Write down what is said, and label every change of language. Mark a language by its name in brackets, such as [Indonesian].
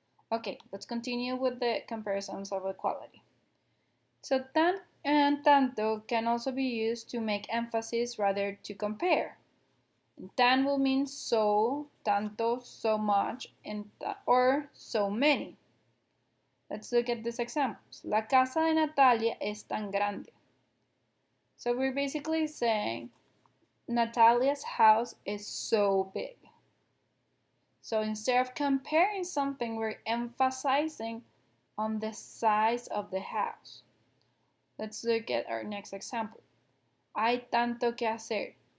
[English] Okay, let's continue with the comparisons of equality. So tan and tanto can also be used to make emphasis rather to compare. Tan will mean so, tanto, so much, or so many. Let's look at these examples. [Spanish] La casa de Natalia es tan grande. [English] So we're basically saying Natalia's house is so big. So instead of comparing something, we're emphasizing on the size of the house. Let's look at our next example. [Spanish] Hay tanto que hacer.